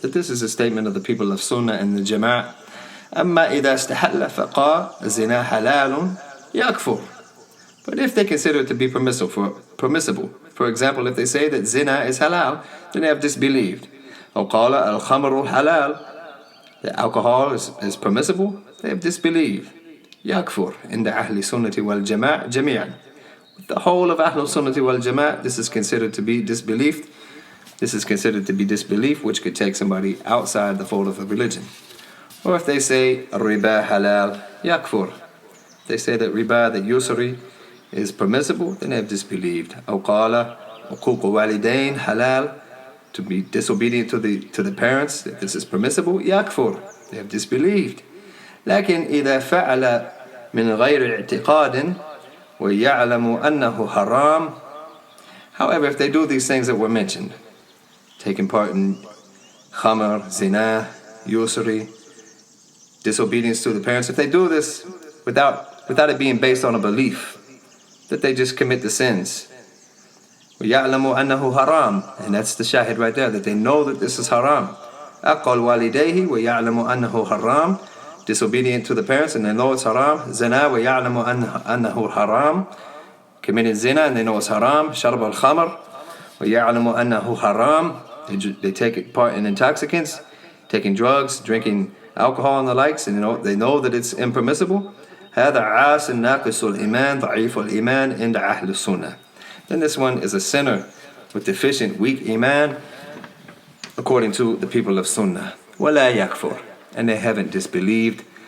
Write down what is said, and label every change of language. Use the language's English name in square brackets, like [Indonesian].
[English] That this is a statement of the people of Sunnah and the Jama'ah. [Arabic] أما إذا استحل فقال الزنا حلال يكفر. [English] But if they consider it to be permissible, for example, if they say that zina is halal, then they have disbelieved. [Arabic] أو قال الخمر حلال, [English] that alcohol is permissible, they have disbelieved. [Arabic] يكفر عند أهل السنة والجماعة جميعا. [English] The whole of Ahlul Sunnati wal Jama'ah, this is considered to be disbelief. This is considered to be disbelief, which could take somebody outside the fold of a religion. Or if they say [Arabic] riba halal yakfur, [English] they say that riba, that usury, is permissible, then they have disbelieved. [Arabic] أو قال عقوق والدين halal, [English] to be disobedient to the parents, if this is permissible, yakfur, they have disbelieved. [Arabic] لكن إذا فعل من غير اعتقاد وَيَعْلَمُ أَنَّهُ haram. [English] However, if they do these things that were mentioned, taking part in khamar, zina, usury, disobedience to the parents, if they do this without it being based on a belief, that they just commit the sins, [Arabic] وَيَعْلَمُ أَنَّهُ haram, [English] and that's the shahid right there, that they know that this is haram. [Arabic] أَقَلْ وَالِدَيْهِ وَيَعْلَمُ أَنَّهُ haram, [English] disobedient to the parents and they know it's haram. Zina [Arabic] وَيَعْلَمُ أَنَّهُ haram, [English] committing zina and they know it's haram. [Arabic] شرب الخمر وَيَعْلَمُ أَنَّهُ haram, [English] they take part in intoxicants, taking drugs, drinking alcohol and the likes, and they know that it's impermissible. [Arabic] هذا عاص ناقص الإيمان ضعيف الإيمان عند أهل السنة. [English] Then this one is a sinner with deficient, weak iman, according to the people of Sunnah. [Arabic] وَلَا يَكْفُرْ, [English] and they haven't disbelieved.